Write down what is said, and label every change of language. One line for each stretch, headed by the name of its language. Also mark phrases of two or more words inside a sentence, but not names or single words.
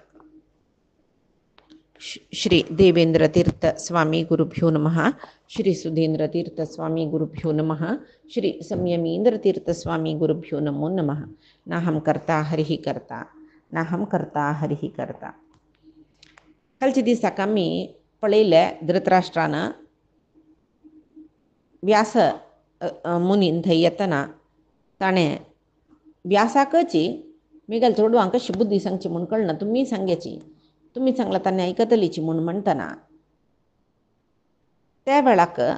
Sanskrit: श्री देवेंद्र तीर्थ स्वामी गुरुभ्यो नमः। श्री सुधींद्र तीर्थ स्वामी गुरुभ्यो नमः। श्री संयमींद्र तीर्थ स्वामी गुरुभ्यो नमो नमः। नाहं कर्ता हरिः कर्ता नाहं कर्ता हरिः कर्ता.
Konkani: कालच्या दिसाक आमी पळयले धृतराष्ट्रान व्यास मुनीन थंय येतना ताणें व्यासाकची मेघाल चोडवांक कशी बुद्धी सांगची म्हूण कळना, तुमी सांगची, तुमी सांगला ताणें आयकतलीची म्हूण म्हणटना त्या वेळाक